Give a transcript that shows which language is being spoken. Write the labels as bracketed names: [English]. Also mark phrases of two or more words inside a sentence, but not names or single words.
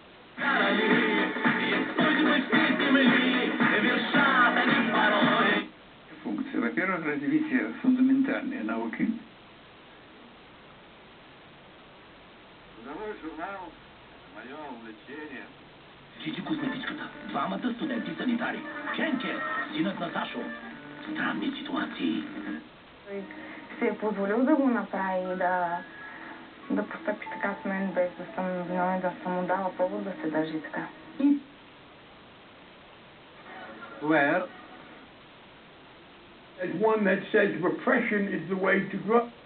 [Russian] Функции. Во-первых, развитие фундаментальной науки. Трудовой журнал – мое увлечение. [Bulgarian] Чичи козметичката, двамата студенти санитари, Кенке, синът на Сашо. Странни ситуации. Той се е позволил да го направи и да постъпи така с мен, без да съм виновен, да съм му дала повод да се държи така. [English] Where there's one that says repression is the way to grow.